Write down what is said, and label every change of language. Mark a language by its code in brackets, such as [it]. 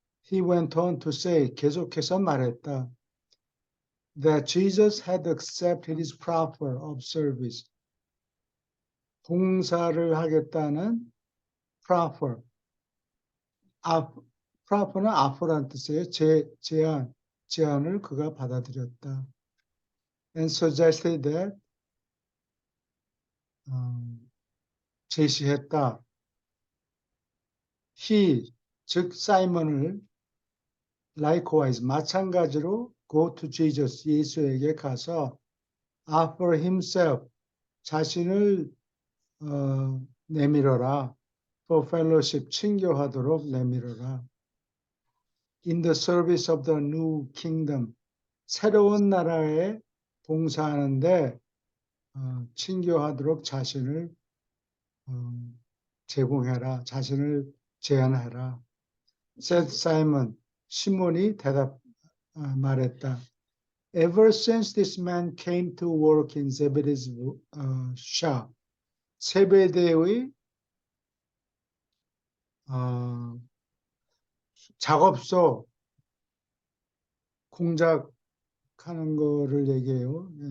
[en] He went on to say, [ko] 계속해서 말했다. [en] That Jesus had accepted his proffer of service. [ko] 봉사를 하겠다는 proffer. proffer는 offer란 뜻이에요. 제안을 그가 받아들였다. [en] And suggested that, [ko] 제시했다. He, 즉 사이먼을 likewise, 마찬가지로 [en] go to Jesus, [ko] 예수에게 가서 [en] offer himself, [ko] 자신을 내밀어라. [en] for fellowship, [ko] 친교하도록 내밀어라. [en] In the service of the new kingdom, [ko] 새로운 나라에 봉사하는데 친교하도록 자신을 제공해라. 자신을 제안해라. [en] said Simon, [ko] 시몬이 말했다. [en] Ever since this man came to work in Zebedee's shop, [ko] 세베대의 작업소 공작하는 거를 얘기해요.